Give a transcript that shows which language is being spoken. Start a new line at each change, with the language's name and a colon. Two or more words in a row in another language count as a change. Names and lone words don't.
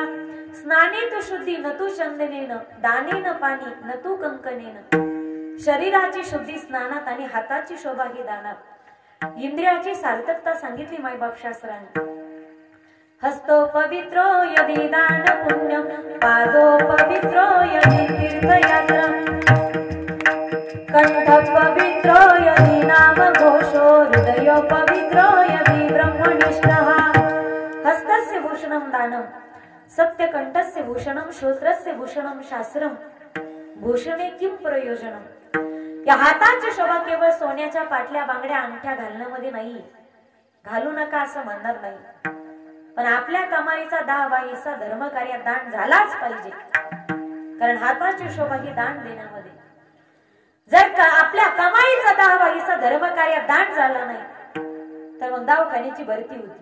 Sanskrit: स्नाने तू शुद्धी न तू चंदनेन दाने न पाणी न तू कंकनेन.
Marathi: शरीराची शुद्धी स्नानात आणि हाताची शोभा ही दानात. इंद्रियाची सार्थकता सांगितली मायबाप शास्त्राने.
Sanskrit: हस्तो पवित्रो यदि दान पुण्य पादो पवित्रो यदि तीर्थयात्रा. कंठ पवित्रो यदि नाम घोषो हृदय पवित्रो यदि ब्रह्मनिष्ठः. हस्तस्य भूषणं दानं सत्यकंठस्य भूषणं श्रोत्रस्य भूषणं शास्त्रं भूषणे किं प्रयोजनम.
Marathi: या हाताची शोभा केवळ सोन्याच्या पाटल्या बांगड्या अंगठ्या घालण्यामध्ये नाही. घालू नका असं म्हणणार नाही, पण आपल्या कमाईचा 10 हिस्सा धर्म कार्यात दान झालाच पाहिजे. कारण हाताची शोभा ही दान देण्यामध्ये. जर का आपल्या कमाईचा 10 हिस्सा धर्म कार्यात दान झाला नाही तर मग दवाखान्याची भरती होती.